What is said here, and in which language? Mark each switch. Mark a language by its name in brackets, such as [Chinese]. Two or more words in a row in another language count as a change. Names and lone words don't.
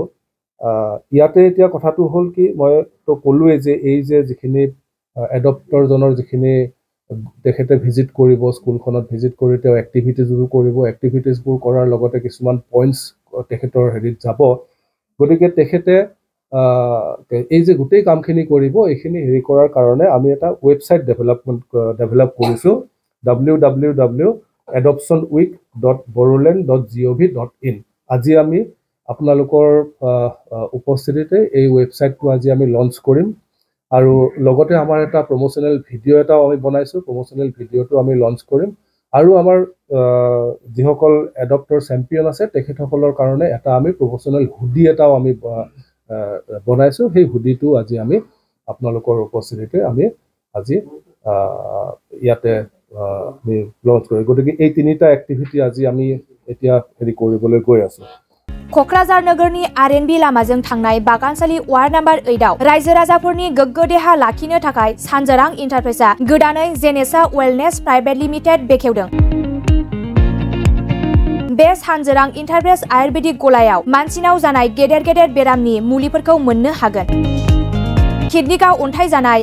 [Assamese] ইয়াতে এতিয়া কথাটো হ'ল কি, মই তো ক'লোৱেই যে এই যে যিখিনি এডপ্টৰজনৰ যিখিনি তেখেতে ভিজিট কৰিব, স্কুলখনত ভিজিট কৰি তেওঁ এক্টিভিটিজবোৰ কৰিব, এক্টিভিটিজবোৰ কৰাৰ লগতে কিছুমান পইণ্টছ তেখেতৰ যাব। গতিকে তেখেতে এই যে গোটেই কামখিনি কৰিব এইখিনি হেৰি কৰাৰ কাৰণে আমি এটা [English] website develop [Assamese] কৰিছোঁ www.adoptionweek.boroland.gov.in আজি আমি আপোনালোকৰ উপস্থিতিতে এই ৱেবছাইটটো আজি আমি লঞ্চ কৰিম আৰু লগতে আমাৰ এটা [English] promotional video' [Assamese] এটাও আমি বনাইছোঁ [English] promotional video [Assamese] আমি লঞ্চ কৰিম আৰু আমাৰ যিসকল [English] adopter champion [Assamese] আছে তেখেতসকলৰ কাৰণে এটা আমি [English] promotional hoodie [Assamese] এটাও আমি বনাইছোঁ সেই হুডিটো আজি আমি আপোনালোকৰ উপস্থিতিতে আমি আজি ইয়াতে আমি লঞ্চ কৰিম গতিকে এই তিনিটা এক্টিভিটি আজি আমি এতিয়া হেৰি কৰিবলৈ গৈ আছোঁ [Bodo] क'क्राझार नोगोरनि आर.एन.बी लामाजों थांनाय बागानसालि [English] ward number [Bodo] 8 आव रायजो राजाफोरनि गोग्गो देहा लाखिनो थाखाय सानजोरां इन्टारप्राइजआ गोदानै जेनेसा वेलनेस प्राइभेट लिमिटेड बेखेवदों बे सानजोरां इन्टारप्राइज आयुर्वेदिक गलायाव मानसिनाव जानाय गेदेर गेदेर बेरामनि मुलिफोरखौ मोननो हागोन किडनिकाव अन्थाइ जानाय